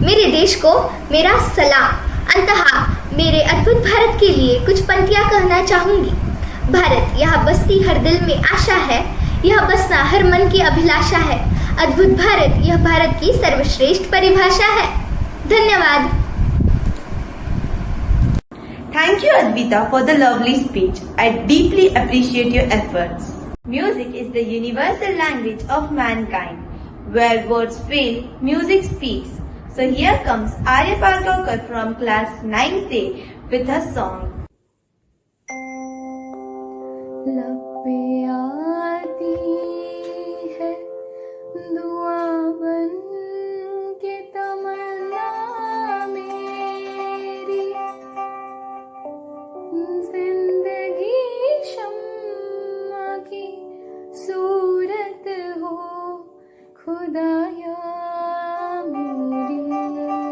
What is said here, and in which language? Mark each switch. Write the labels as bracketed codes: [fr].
[hi] मेरे देश को मेरा सलाम। अंततः मेरे अद्भुत भारत के लिए कुछ पंक्तियां कहना चाहूँगी। भारत यहाँ बसती हर दिल में आशा है, यह बसना हर मन की अभिलाषा है। अद्भुत भारत यह भारत की सर्वश्रेष्ठ परिभाषा है। धन्यवाद। [en] Thank you, Advita, for the lovely speech. I deeply appreciate your efforts. Music is the universal language of mankind. Where words fail, music speaks. So here comes Arya Palgaonkar from class 9th A with her song. [hi] लब पे आती है दुआ बन के तमन्ना मेरी, जिंदगी शम्मा की सूरत हो खुदाया मेरी।